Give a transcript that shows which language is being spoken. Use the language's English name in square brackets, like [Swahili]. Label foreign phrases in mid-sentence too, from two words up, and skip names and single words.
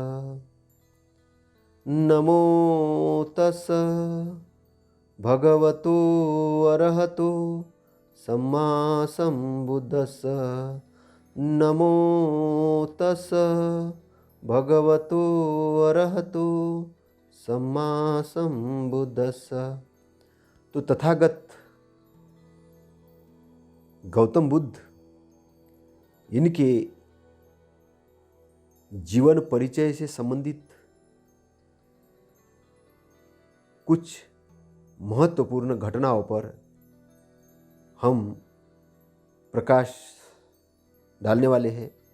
[Pali] नमो तस् भगवतो अरहतो सम्मा सम्बुद्धस्स। नमो तस् भगवतो अरहतो सम्मा सम्बुद्धस्स। [Hindi] तो तथागत गौतम बुद्ध, इनके जीवन परिचय से संबंधित कुछ महत्वपूर्ण घटनाओं पर हम प्रकाश डालने वाले हैं।